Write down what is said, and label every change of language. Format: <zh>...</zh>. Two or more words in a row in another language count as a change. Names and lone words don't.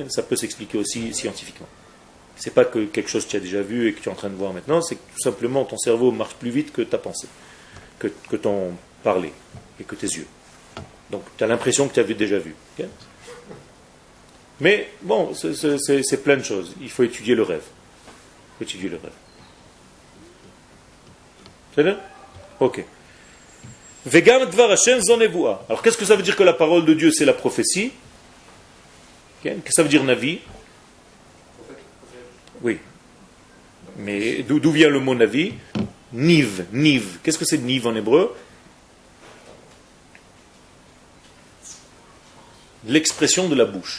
<fr>Ça peut s'expliquer aussi scientifiquement. C'est pas que quelque chose que tu as déjà vu et que tu es en train de voir maintenant, c'est que tout simplement ton cerveau marche plus vite que ta pensée, que ton parler et que tes yeux. Donc tu as l'impression que tu avais déjà vu. Okay? Mais bon, c'est plein de choses. Il faut étudier le rêve. Étudier le rêve. C'est bien? Ok.</fr> <he>וגם דבר השם זון נבואה.</he> <fr>Alors qu'est-ce que ça veut dire que la parole de Dieu c'est la prophétie? Qu'est-ce que ça veut dire Navi? Oui. Mais d'où vient le mot Navi? Niv, Niv. Qu'est-ce que c'est Niv en hébreu? L'expression de la bouche.</fr>